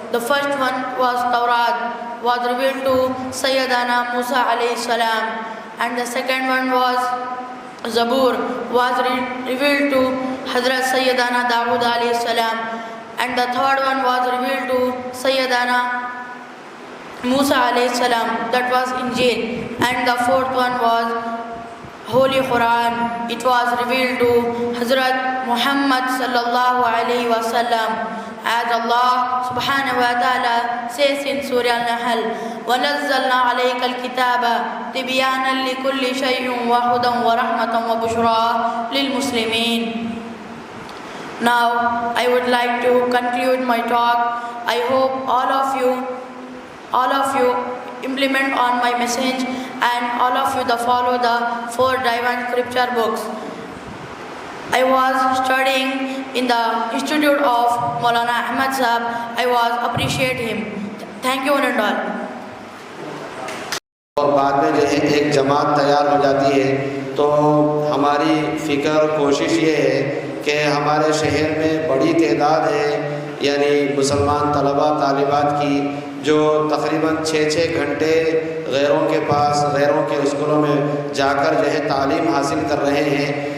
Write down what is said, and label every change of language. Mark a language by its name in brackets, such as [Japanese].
[English] The first one was Tawrat, was revealed to Sayyidana Musa alayhi salam, and the second one was Zabur, was revealed to Hazrat Sayyidana Dawood alayhi salam, and the third one was revealed to Sayyidana Musa alayhi salam, that was Injil, and the fourth one was Holy Quran. It was revealed to Hazrat Muhammad sallallahu alayhi wa sallam. As Allah subhanahu wa ta'ala says in Surah Al-Nahl, [Arabic] وَنَزَّلْنَا عَلَيْكَ الْكِتَابَ تِبْيَانًا لِكُلِّ شَيْءٍ وَهُدًى وَرَحْمَةً وَبُشْرَى لِلْمُسْلِمِينَ. [English] Now, I would like to conclude my talk. I hope all of you implement on my message and all of you follow the 4 divine scripture books. I was studying in the Institute of Maulana Ahmad Sahab. I was appreciate him. Thank you one and all. [Urdu] اور بعد میں جو ہے ایک جماعت تیار ہو جاتی ہے تو ہماری فکر کوشش یہ ہے کہ ہمارے شہر میں بڑی تعداد ہے یعنی مسلمان طلباء طالبات کی جو تقریباً 6 گھنٹے غیروں کے پاس غیروں کے اسکولوں میں جا کر جو ہے تعلیم حاصل کر رہے ہیں.